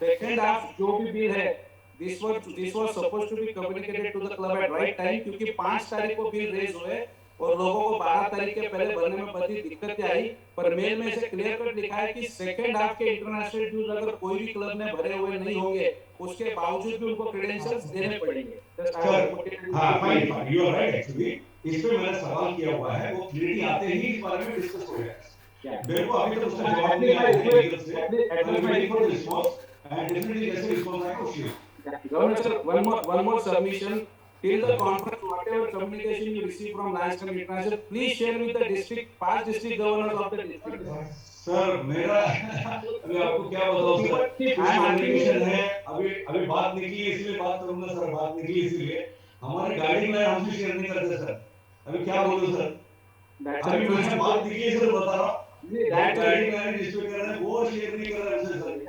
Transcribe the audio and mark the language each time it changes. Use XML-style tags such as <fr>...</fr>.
<hi>Second half जो भी bill है,</hi> <en>this was supposed to be communicated to the club at right time,</en> <hi>क्योंकि 5 तारीख को बिल रेज हुए और लोगों को 12 तारीख के पहले भरने में बड़ी दिक्कतें आई, पर मेल में से क्लियर कट लिखा है कि सेकंड हाफ के इंटरनेशनल ड्यूज अगर कोई भी क्लब ने भरे हुए नहीं होंगे, उसके बावजूद भी उनको क्रेडेंशियल्स देने पड़ेंगे।</hi> <en>हाँ fine, you are right.</en> <hi>Actually इस पे मैंने सवाल किया हुआ है, वो क्लियरिटी आते ही इस बारे में डिस्कस हो गया। मेरे को अभी तक उसका जवाब नहीं आया है लीगल से,</hi> <en>I am waiting for the response and definitely</en> <hi>जैसे रिस्पांस आएगा उसी</hi> <en>Governor sir, one more submission. Till the conference, whatever communication you receive from Lions Club International, please share with the district, past district governors of the district.</en> <hi>Sir मेरा अभी आपको क्या बताऊं sir, communication है, अभी बात निकली इसलिए बात करूंगा सर, बात निकली इसलिए हमारे गाइडिंग लाइन हमसे शेयर नहीं करते सर। अभी क्या बोलूं सर, अभी मुझे बात निकली सर, बता रहा हूं गाइडिंग लाइन जिसपे कर रहे हैं वो शेयर नहीं कर रहे हैं सर।</hi>